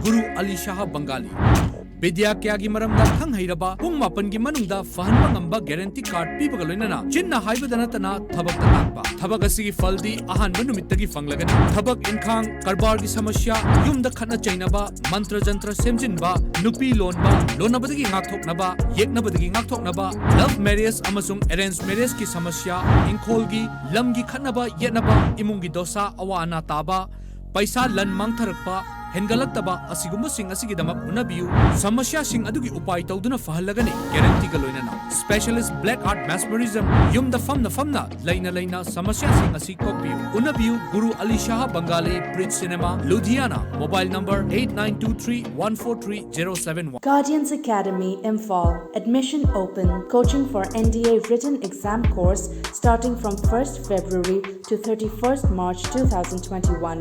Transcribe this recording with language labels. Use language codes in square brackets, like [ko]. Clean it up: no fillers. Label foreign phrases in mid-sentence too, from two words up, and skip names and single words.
[mni] Vidya kya gi maramda khang hairaba pung mapan gi manungda fahanba ngamba [en] guarantee card [mni] pibaga loinana chinna haibadana tana thabak takba thabak asi gi faldi ahan numitta gi fanglagani thabak inkhang karbar gi samasya yumda khana chainaba mantra jantra semjinba nupi lonba lonabadagi ngakthoknaba yeknabadagi ngakthoknaba [en] love marriage [mni] amasung [en] arranged marriage [mni] ki samasya inkhol gi lam gi khanaba yenaba imung gi dosa awana taba paisa lan mangtharakpa hengalakaba asigumba sing asigidamak unabiu samasya sing adugi upai tawduna fahalagani guarantee ga loinana [en] specialist black art mesmerism [mni] yumda famna laina samasya sing asi kokbiu unabiu Guru Ali Shah Bengali Bridge Cinema Ludhiana [en] mobile number [mni] 8923143071. [en] Guardians Academy Imphal. Admission open. Coaching for NDA written exam course starting from 1st February to 31st March 2021.